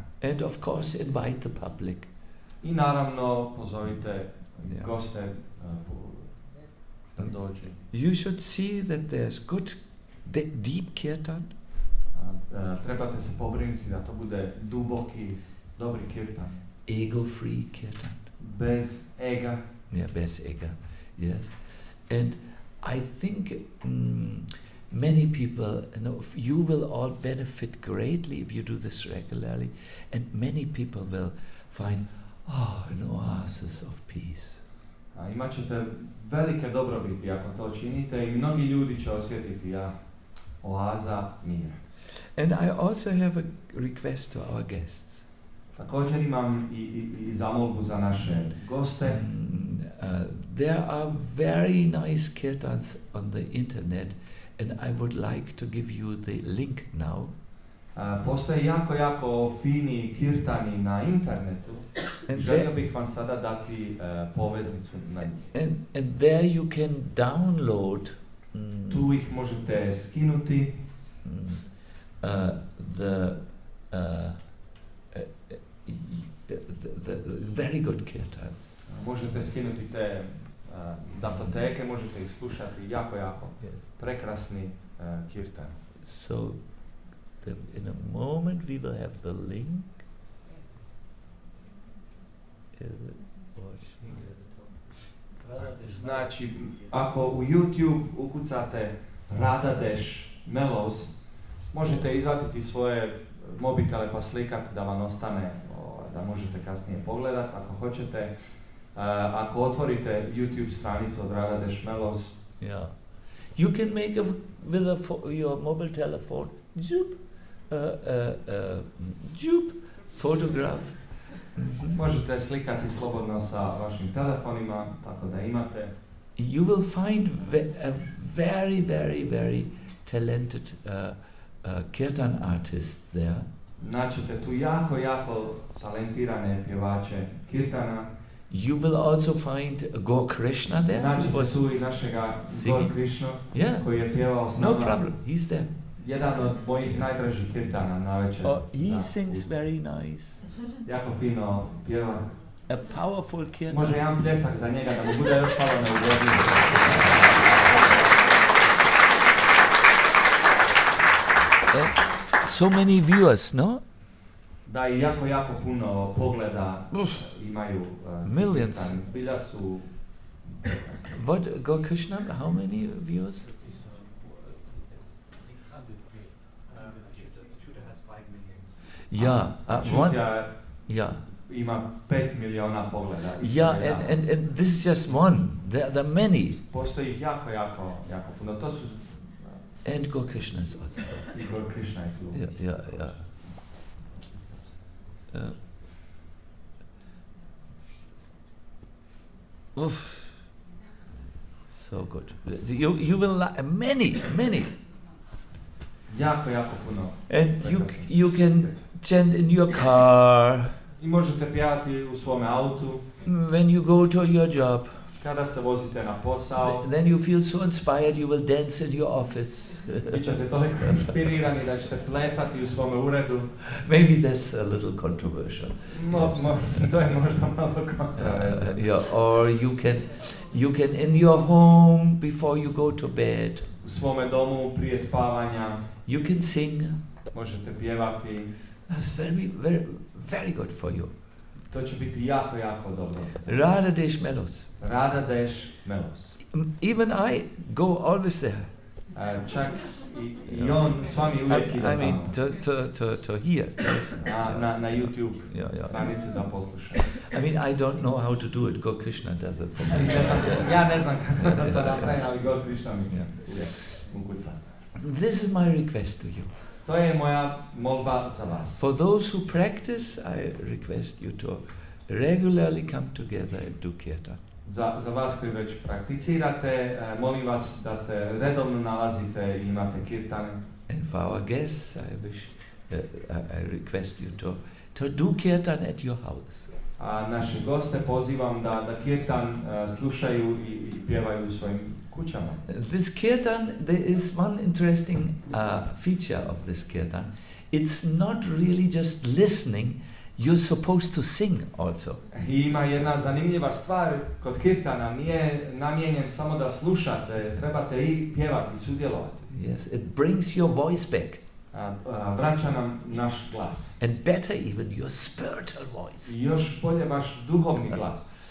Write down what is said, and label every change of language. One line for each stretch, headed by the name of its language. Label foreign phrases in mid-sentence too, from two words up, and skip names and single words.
English: And of course invite the public.
Croatian: I naravno pozovite goste da dođe.
English: You should see that there's good deep kirtan.
Croatian: Trebate se pobrinuti da to bude duboki, dobri kirtan.
English: Ego-free kirtan.
Croatian: Bez ega.
English: Yeah,
Croatian: bez ega,
English: yes. And I think many people, you will all benefit greatly if you do this regularly, and many people will find, an oasis of peace.
Croatian: Imat ćete velike dobrobiti ako to činite i mnogi ljudi će osjetiti oaza mira.
English: And I also have a request to our guests.
Croatian: Također imam i zamolbu za naše goste.
English: There are very nice kirtans on the internet, and I would like to give you the link now.
Croatian: Postoje jako fini kirtani na internetu. Želio bih vam sada dati poveznicu na njih.
English: And there you can download.
Croatian: Tu ih možete skinuti.
English: The very good kirtans.
Croatian: Možete skinuti te datoteke, možete ih slušati jako prekrasni kirtan.
English: So in a moment we will have the link.
Croatian: Znači, ako u YouTube ukucate Radadeš Mellows, možete izvatiti svoje mobitele pa slikati da vam ostane, da možete kasnije pogledati ako hoćete. Ako otvorite YouTube stranicu od Radadeš Mellows,
English: you can make with your mobile telephone photograph.
Croatian: Možete slikati slobodno sa vašim telefonima, tako da imate.
English: You will find a very talented kirtan artists there.
Croatian: Naćete tu jako talentirane pjevače kirtana.
English: You will also find Gaur Krishna there.
Croatian: Naćete tu i našega Gaur Krishna, koji je pjevao s nama.
English: No problem, he's there.
Croatian: Jedan od mojih najdražih kirtana na večer.
English: He sings very nice.
Croatian: Jako fino pjeva.
English: A powerful kirtan.
Croatian: Može jedan pljesak za njega da mu bude još malo neugodnije.
English: So many viewers, no?
Croatian: Da, i jako puno pogleda imaju.
English: Millions.
Croatian: Zbilja su.
English: What, Gaur Krishna, how many viewers?
Croatian: Ima 5 miliona pogleda.
English: And this is just one. There are many.
Croatian: Postoji ih jako puno. To su.
English: And Gaur Krishna is also
Croatian: there. I Gaur Krishna je tu.
English: Yeah. So good. You will many.
Croatian: Jako puno.
English: And you can chant in your car.
Croatian: I možete pjevati u svome autu.
English: When you go to your job.
Croatian: Kada se vozite na posao.
English: Then you feel so inspired you will dance in your office.
Croatian: Bićete toliko inspirirani da ćete plesati u svome uredu.
English: Maybe that's a little controversial.
Croatian: To je možda malo kontroverzno.
English: Or you can in your home before you go to bed.
Croatian: U svome domu prije spavanja.
English: You can sing.
Croatian: Možete pjevati.
English: That's very good for you.
Croatian: To će biti jako dobro. Radadeš Mellows. Radadeš Mellows.
English: Even I go always there.
Croatian: Čak i on, Svami uvijek ide
English: I mean,
Croatian: tamo.
English: to hear. Yes.
Croatian: Na YouTube
English: Yeah.
Croatian: stranici da poslušaju.
English: I mean, I don't know how to do it. Go Krishna does it for me.
Croatian: Ja ne znam kako da to napravim, ali God Krishna mi uvijek ukuca.
English: This is my request to you.
Croatian: To je moja molba za vas.
English: For those who practice, I request you to regularly come together and do kirtan.
Croatian: Za vas koji već prakticirate, molim vas da se redovno nalazite i imate kirtane.
English: And for our guests, I request you to do kirtan at your house.
Croatian: A naše goste pozivam da kirtan slušaju i pjevaju u svojim kućama.
English: This kirtan, there is one interesting feature of this kirtan. It's not really just listening, you're supposed to sing also.
Croatian: I ima jedna zanimljiva stvar kod kirtana, nije namijenjen samo da slušate, trebate i pjevati, sudjelovati.
English: Yes, it brings your voice back.
Croatian: Vraća nam naš glas.
English: And better even your spiritual voice.
Croatian: I još bolje vaš duhovni glas.